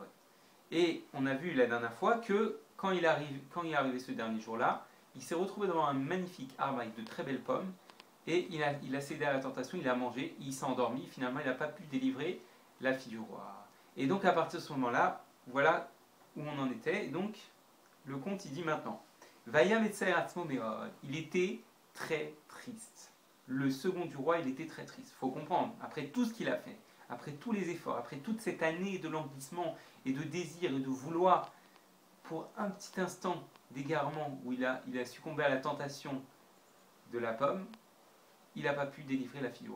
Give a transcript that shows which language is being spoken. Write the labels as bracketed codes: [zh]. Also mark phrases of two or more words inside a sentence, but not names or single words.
[fr] Et on a vu la dernière fois que quand il est arrivé ce dernier jour-là, il s'est retrouvé devant un magnifique arbre avec de très belles pommes, et il a cédé à la tentation, il a mangé, il s'est endormi, finalement il n'a pas pu délivrer la fille du roi. Et donc à partir de ce moment-là, voilà où on en était. Et donc le conte il dit maintenant, [he] ויצטער עצמו מאוד, [fr] il était très triste. Le second du roi, il était très triste. Il faut comprendre, après tout ce qu'il a fait, après tous les efforts, après toute cette année de languissement et de désir et de vouloir, pour un petit instant d'égarement où il a succombé à la tentation de la pomme, il n'a pas pu délivrer la fille du roi.